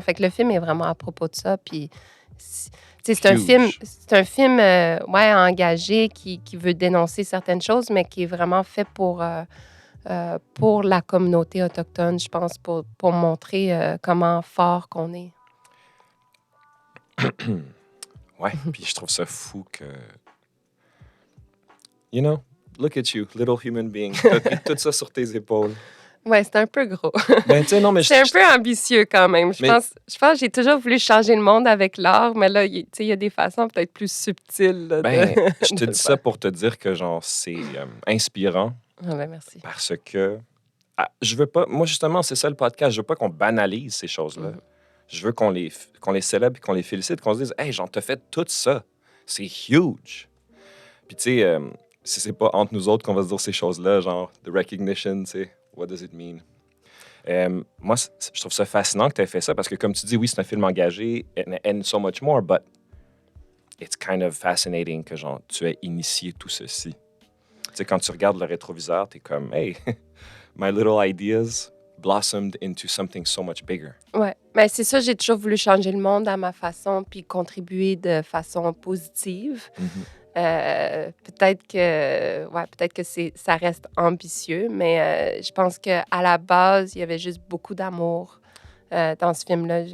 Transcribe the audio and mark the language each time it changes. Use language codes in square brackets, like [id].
[fr] Fait que le film est vraiment à propos de ça. Puis, c'est un film engagé qui veut dénoncer certaines choses, mais qui est vraiment fait pour la communauté autochtone, je pense, pour montrer comment fort qu'on est. Ouais, puis je trouve ça fou que... [en] You know, look at you, little human being. [fr] T'as pris tout ça sur tes épaules. Ouais, c'est un peu gros. Ben, tu sais, non, mais... C'est un peu ambitieux quand même. Je pense que j'ai toujours voulu changer le monde avec l'art, mais là, il y a des façons peut-être plus subtiles. Là, je te dis ça pour te dire que, genre, c'est inspirant. Ah ben, merci. Parce que... je veux pas... Moi, justement, c'est ça le podcast. Je veux pas qu'on banalise ces choses-là. Je veux qu'on les célèbre et qu'on les félicite, qu'on se dise « Hey, genre, t'as fait tout ça. C'est huge. » Puis, tu sais, c'est pas entre nous autres qu'on va se dire ces choses-là, genre, [en] the recognition, [fr] tu sais, [en] what does it mean? [fr] Moi, je trouve ça fascinant que tu aies fait ça parce que, comme tu dis, oui, c'est un film engagé [en] and so much more, but it's kind of fascinating [fr] que, genre, tu aies initié tout ceci. Tu sais, quand tu regardes le rétroviseur, t'es comme « Hey, [en] my little ideas, blossomed into something so much bigger. [fr] Ouais. Mais c'est ça, j'ai toujours voulu changer le monde à ma façon puis contribuer de façon positive. Peut-être que ça reste ambitieux, mais je pense qu'à la base, il y avait juste beaucoup d'amour dans ce film-là.